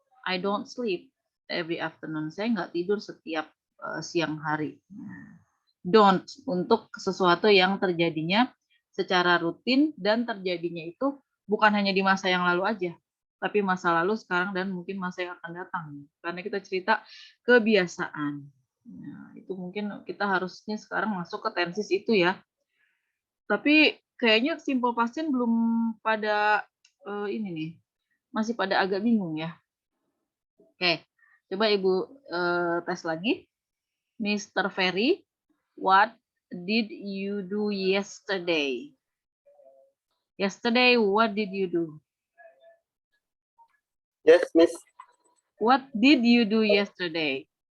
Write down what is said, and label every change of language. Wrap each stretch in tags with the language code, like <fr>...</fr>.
<en>I don't sleep every afternoon.</en> <id>Saya nggak tidur setiap siang hari. Don't untuk sesuatu yang terjadinya secara rutin dan terjadinya itu bukan hanya di masa yang lalu aja, tapi masa lalu, sekarang, dan mungkin masa yang akan datang. Karena kita cerita kebiasaan. Nah, itu mungkin kita harusnya sekarang masuk ke tenses itu ya. Tapi kayaknya simple past tense belum pada ini nih, masih pada agak bingung ya. Oke, coba Ibu tes lagi. Mr.</id> <en>Ferry, what did you do yesterday? Yesterday, what did you do? Yes, Miss. What did you do yesterday?</en>